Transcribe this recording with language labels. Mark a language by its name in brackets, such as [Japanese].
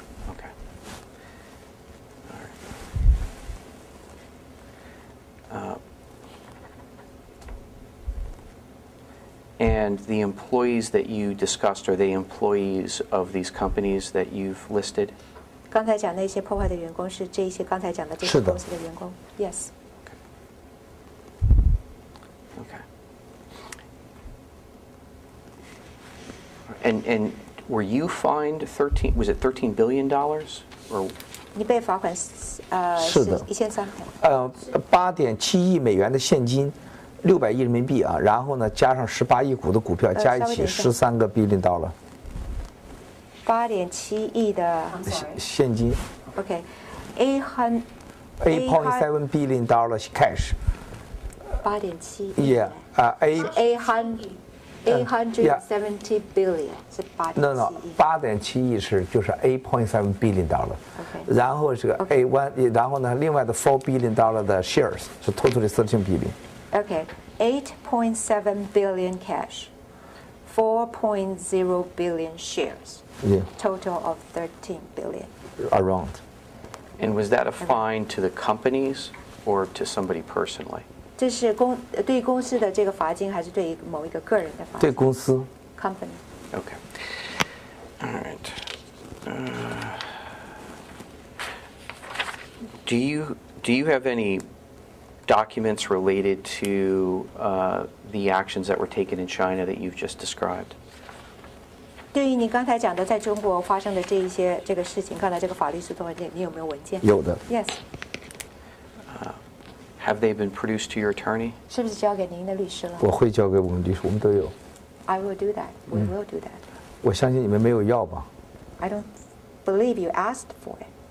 [English] Okay. All right. And the employees that you discussed, are they employees of these companies that you've listed? [Chinese] 刚才讲那些破坏的员工是这些刚才讲的这些公司的员工。 [English] Yes. Okay. And were you fined was it $13 billion or? [Chinese] 你被罚款是1300。 8.7亿美元的现金，600亿人民币啊，然后呢加上18亿股的股票，加一起13个 billion dollar。 8.7亿的现金。 [English] Okay, 8.7 billion dollars cash. 8.7 Yeah, 870 billion [Chinese] 是8.7亿。 [English] No, 8.7亿 [Chinese] 就是 [English] 8.7 billion dollar. Okay. [Chinese] 然后这个 A1， 然后呢，另外的 [English] 4 billion dollar [Chinese] 的 shares 是 [English] totally 13 billion. Okay, 8.7 billion cash, 4.0 billion shares. Yeah. Total of 13 billion. Around. And was that a fine to the companies or to somebody personally? [Chinese] 这是对公司的这个罚金，还是对某一个个人的罚金？对公司 [English] company。 Okay. All right. Do you have any documents related to the actions that were taken in China that you've just described? [Chinese] 对于你刚才讲的在中国发生的这个事情，刚才这个法律诉讼文件，你有没有文件？有的。 [English] Yes. Have they been produced to your attorney? [Chinese] 是不是交给您的律师了？我会交给我们律师，我们都有。 [English] I will do that. We will do that. [Chinese] 我相信你们没有要吧？ [English] I don't believe you asked for it.